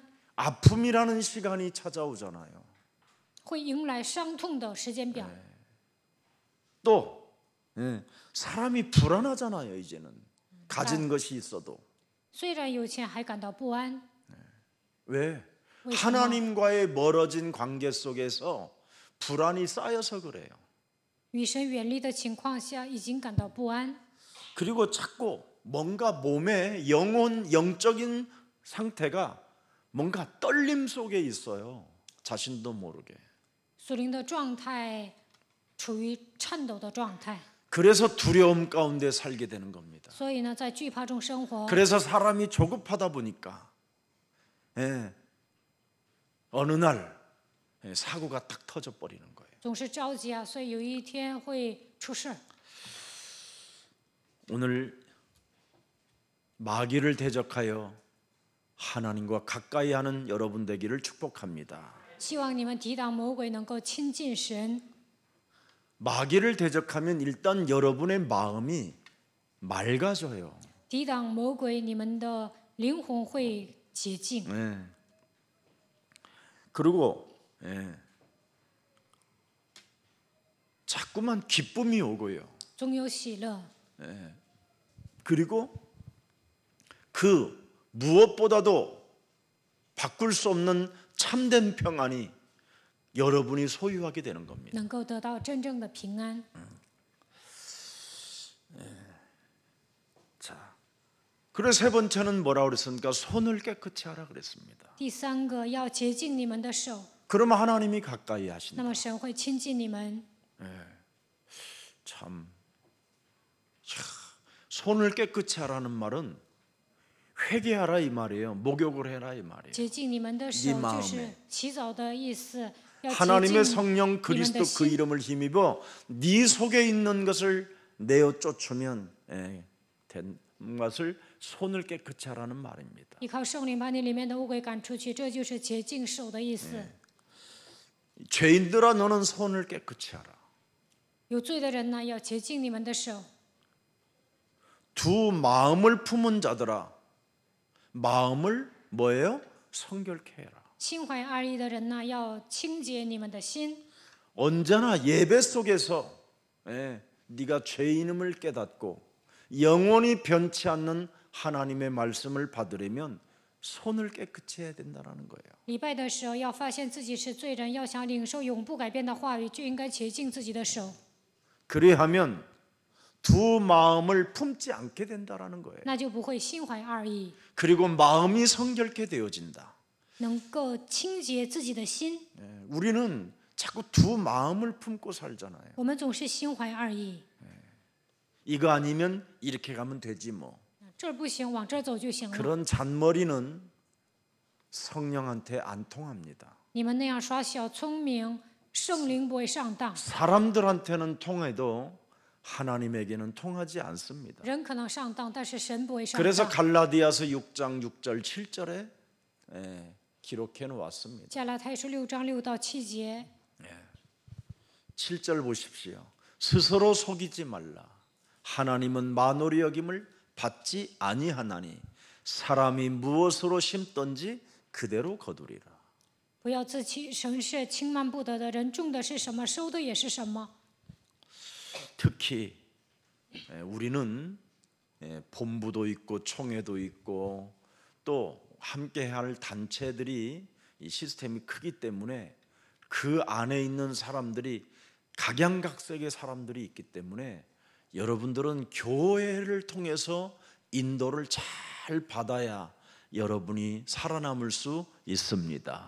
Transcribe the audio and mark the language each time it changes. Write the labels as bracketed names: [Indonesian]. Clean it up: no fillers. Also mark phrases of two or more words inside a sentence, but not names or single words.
[Korean] 아픔이라는 시간이 찾아오잖아요. [Chinese] 会迎来伤痛的时间表。 [Korean] 또 사람이 불안하잖아요. 이제는 가진 것이 있어도 [Chinese] 虽然有钱，还感到不安。 [Korean] 왜? 왜 하나님과의 멀어진 관계 속에서 불안이 쌓여서 그래요. [Chinese] 与神远离的情况下，已经感到不安。 [Korean] 그리고 자꾸 뭔가 몸의 영적인 상태가 뭔가 떨림 속에 있어요. 자신도 모르게. [Chinese] 属灵的状态处于颤抖的状态， [Korean] 그래서 두려움 가운데 살게 되는 겁니다. [Chinese] 所以呢，在惧怕中生活。 [Korean] 그래서 사람이 조급하다 보니까 어느 날 사고가 딱 터져 버리는 거예요. [Chinese] 总是着急啊，所以有一天会出事儿。 [Korean] 오늘 마귀를 대적하여 하나님과 가까이 하는 여러분 되기를 축복합니다. [Chinese] 希望你们抵挡魔鬼，能够亲近神。 [Korean] 마귀를 대적하면 일단 여러분의 마음이 맑아져요. [Chinese] 抵挡魔鬼，你们的灵魂会洁净。 [Korean] 그리고 자꾸만 기쁨이 오고요. [Chinese] 总有喜乐。 [Korean] 그리고 그 무엇보다도 바꿀 수 없는 참된 평안이 여러분이 소유하게 되는 겁니다. [Chinese] 能够得到真正的平安。 [Korean] 자, 그래서 세 번째는 뭐라고 그랬습니까? 손을 깨끗이 하라 그랬습니다. [Chinese] 第三个要洁净你们的手， [Korean] 그러면 하나님이 가까이 [Chinese] 那 [Korean] 하신다. [Chinese] 么神会亲近你们。 [Korean] 참, 손을 깨끗이 하라는 말은 회개하라 이 말이에요. 목욕을 해라 이 말이에요. [Chinese] 洁净你们的手 [Korean] 네 [Chinese] 就是 [Korean] 마음에 [Chinese] 洗澡的意思，要洁 [Korean] 하나님의 [Chinese] 净 [Korean] 성령 [Chinese] 你们 [Korean] 그리스도 [Chinese] 的 [Korean] 그 [Chinese] 心。 [Korean] 이름을 힘입어 네 속에 있는 것을 내어 쫓으면 된 것을 손을 깨끗이 하라는 말입니다. [Chinese] 依靠圣灵把你里面的污鬼赶出去，这就是洁净手的意思。 [Korean] 죄인들아 너는 손을 깨끗이 하라. [Chinese] 有罪的人呢，要洁净你们的手。 [Korean] 두 마음을 품은 자들아 마음을 뭐예요? 성결케 해라. [Chinese] 心怀二意的人呢，要清洁你们的心。 [Korean] 언제나 예배 속에서 네가 죄인임을 깨닫고 영원히 변치 않는 하나님의 말씀을 받으려면 손을 깨끗이 해야 된다는 거예요. [Chinese] 礼拜的时候要发现自己是罪人，要想领受永不改变的话语，就应该洁净自己的手。 [Korean] 그래야하면 두 마음을 품지 않게 된다는 거예요. [Chinese] 那就不会心怀二意， [Korean] 그리고 마음이 성결케 되어진다. [Chinese] 能够清洁自己的心。 [Korean] 우리는 자꾸 두 마음을 품고 살잖아요. [Chinese] 我们总是心怀二意， [Korean] 이거 아니면 이렇게 가면 되지 뭐. [Chinese] 这儿不行，往这儿走就行了。 [Korean] 그런 잔머리는 성령한테 안 통합니다. [Chinese] 你们那样耍小聪明，圣灵不会上当。 [Korean] 사람들한테는 통해도 하나님에게는 통하지 않습니다. [Chinese] 人可能上当，但是神不会上 [Korean] 그래서 [Chinese] 当。 [Korean] 갈라디아서 6장 6절 7절에 기록해 놓았습니다. [Chinese] 加拉太书6章6到7节， [Korean] 7절 보십시오. 스스로 속이지 말라. 하나님은 만오리 여김을 받지 아니하나니 사람이 무엇으로 심든지 그대로 거두리라. [Chinese] 不要自欺，神是轻慢不得的，人种的是什么，收的也是什么。 [Korean] 특히 우리는 본부도 있고 총회도 있고 또 함께할 단체들이 이 시스템이 크기 때문에 그 안에 있는 사람들이 각양각색의 사람들이 있기 때문에 여러분들은 교회를 통해서 인도를 잘 받아야 여러분이 살아남을 수 있습니다.